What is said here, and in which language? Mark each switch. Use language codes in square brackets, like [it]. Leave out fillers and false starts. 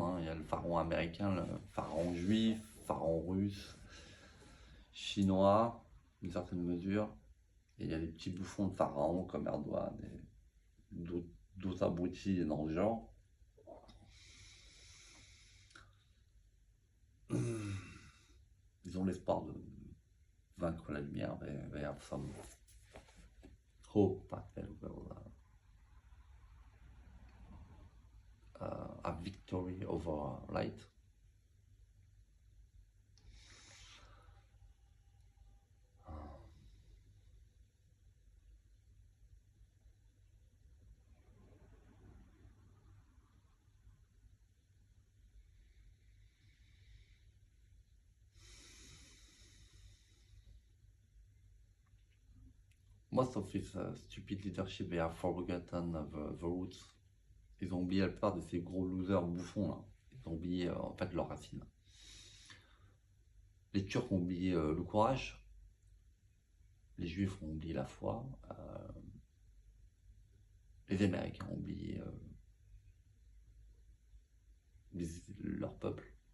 [fr] Hein. Il y a le pharaon américain, le pharaon juif, pharaon russe, chinois, d'une certaine mesure. Et il y a des petits bouffons de pharaons comme Erdogan et d'autres abrutis dans le genre. Ils ont l'espoir de vaincre la lumière. [en] They have some hope that they will have victory over light. Most of this stupid leadership, they have forgotten the roots. [fr] Ils ont oublié la plupart de ces gros losers bouffons là. Ils ont oublié en fait leurs racines. Les Turcs ont oublié le courage. Les Juifs ont oublié la foi. Les Américains ont oublié leur peuple.